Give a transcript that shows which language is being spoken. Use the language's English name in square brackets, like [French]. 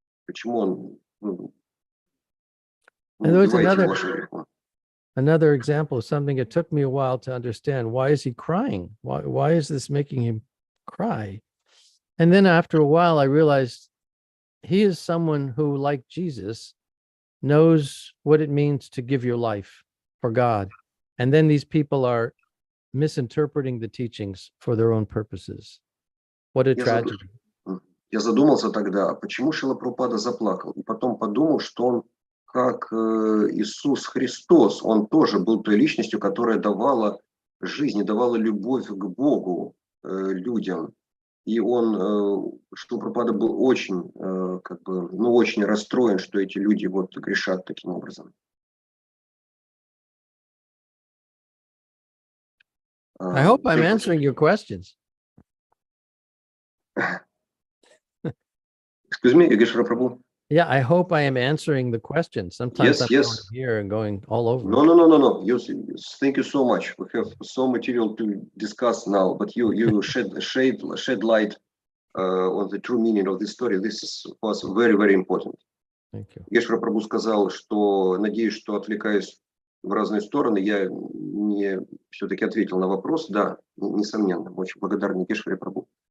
[Russian] Почему убиваете вашим грехом? [English] Another example of something it took me a while to understand. Why is he crying? Why is this making him cry? And then after a while, I realized he is someone who, like Jesus, knows what it means to give your life for God. And then these people are misinterpreting the teachings for their own purposes. What a tragedy. [Russian] Я задумался тогда, почему Шрила Прабхупада заплакал. И потом подумал, что он, как Иисус Христос, он тоже был той личностью, которая давала жизнь, давала любовь к Богу людям. И он, Шрила Прабхупада был очень, очень расстроен, что эти люди вот грешат таким образом. [English] I hope I'm answering your questions. Excuse me, Yogeshvara Prabhu? Yeah, I hope I am answering the question. Sometimes I'm going here and going all over. No. Thank you so much. We have so material to discuss now, but you shed light on the true meaning of this story. This was very, very important. Thank you. [Russian] Йогешвара Прабху сказал, что надеюсь, что отвлекаюсь в разные стороны. Я не все-таки ответил на вопрос. Да, несомненно. Очень благодарен Йогешваре Прабху.